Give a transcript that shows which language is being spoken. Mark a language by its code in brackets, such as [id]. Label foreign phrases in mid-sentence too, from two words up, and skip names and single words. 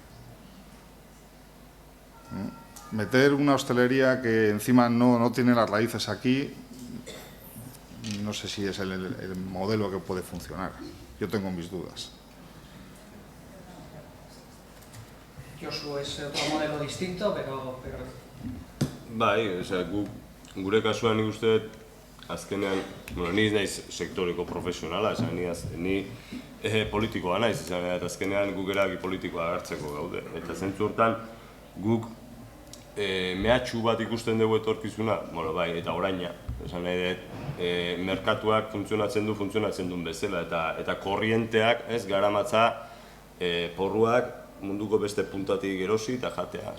[es] Meter una hostelería que encima no tiene las raíces aquí, no sé si es el modelo que puede funcionar. Yo tengo mis dudas. Josu es otro modelo distinto, pero... [eu] Bai, gure kasuan nik uste dut, azkenean, ni naiz sektoreko profesionala, ni politikoa naiz, eta azkenean guk erabaki politikoa hartzeko gaude. Eta zentzu hortan, guk mehatxu bat ikusten dugu etorkizuna, bueno, bai, eta oraina, esan nahi dut, merkatuak funtzionatzen duen bezala, eta korrienteak, ez, garamatza porruak munduko beste puntatik erosi eta jatea.